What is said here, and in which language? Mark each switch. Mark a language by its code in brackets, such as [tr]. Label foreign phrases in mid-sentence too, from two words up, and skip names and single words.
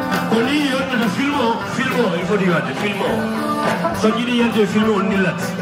[ff] Ko ni yonnata film o, film o, [fr] il faut dire [ff] wadde film o. So jiiɗi yante film o nillat.